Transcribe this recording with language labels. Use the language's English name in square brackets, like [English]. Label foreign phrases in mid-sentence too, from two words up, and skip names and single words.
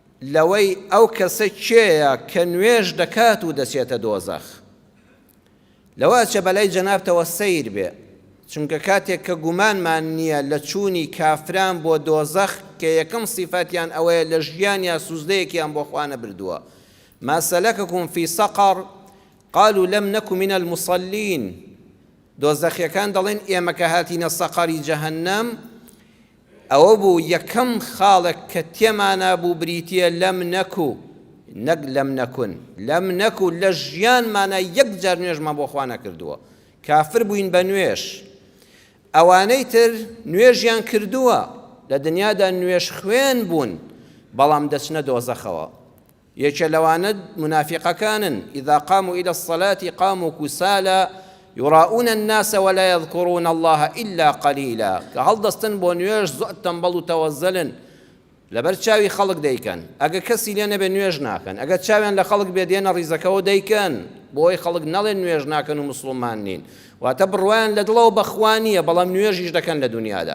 [Central Kurdish] لەوەی ئەو کەسە کێیە کە نوێژ دەکات و دەچێتە دۆزەخ. لەوە چە بەلای جەنابتەوە سەیر بێ، چونکە کاتێک کە گومانمان نییە لە چوونی کافران بۆ دۆزەخ کە یەکەم سیفەتیان ئەوەیە لە ژیانیان سوزدەیەکیان بۆ خوا نەبردووە. [Arabic] ما سەلەکەکم فی سەقەڕ قالوا لەم نەکو من المصەلین. [Central Kurdish] دۆزەخیەکان دەڵێن ئێمە کە هاتینە سەقەری جەهەنەم ئەوە بوو یەکەم خاڵێک کە تێمانە بوو بریتیە [Arabic] لەم نەکو، [Central Kurdish] نەک [Arabic] لەم نەکون، لەم نەکو [Central Kurdish] لە ژیانمانە یەک جار نوێژمان بۆ خوا نەکردووە. کافر بووین بە نوێژ. ئەوانەی تر نوێژیان کردووە لە دنیادا نوێژ خوێن بوون بەڵام دەچنە دۆزەخەوە. یەکێ لەوانە منافقەکانن [Arabic] إذا قاموا إلى الصلاة قاموا كسالى يراؤون الناس ولا يذكرون الله إلا قليلا. [Central Kurdish] کە هەڵدەستن بۆ نوێژ زۆر تەمبەڵ و تەوەزەلن، لەبەر چاوی خەڵک دەیکەن. ئەگە کەسی لێ نەبێ نوێژ ناکەن، ئەگە چاویان لە خەڵک بێ دێنە ڕیزەکەەوە دەیکەن بۆی خەڵک نەڵێن نوێژ ناکەن و مسڵمان نین. واتە بڕوایان لە دڵەوە بەخوا نییە بەڵام نوێژیش دەکەن لە دنیادا.